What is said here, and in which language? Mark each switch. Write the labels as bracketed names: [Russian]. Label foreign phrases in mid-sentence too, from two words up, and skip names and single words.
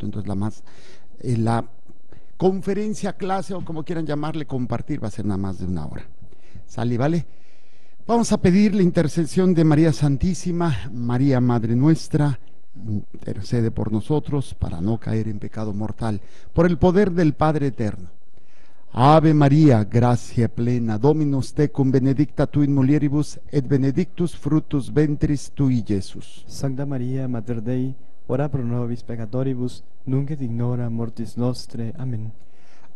[Spanish] Entonces la conferencia, clase o como quieran llamarle, compartir, va a ser nada más de una hora. ¿Sale? ¿Vale? Vamos a pedir la intercesión de María Santísima. María, Madre nuestra, intercede por nosotros para no caer en pecado mortal, por el poder del Padre eterno. [Latin] Ave María, gracia plena, Dominus tecum, benedicta tu in mulieribus, et benedictus fructus ventris tui, Iesus. Sancta Maria, Mater Dei, ora pro nobis peccatoribus, nunc et in hora mortis nostre. [Spanish] Amén.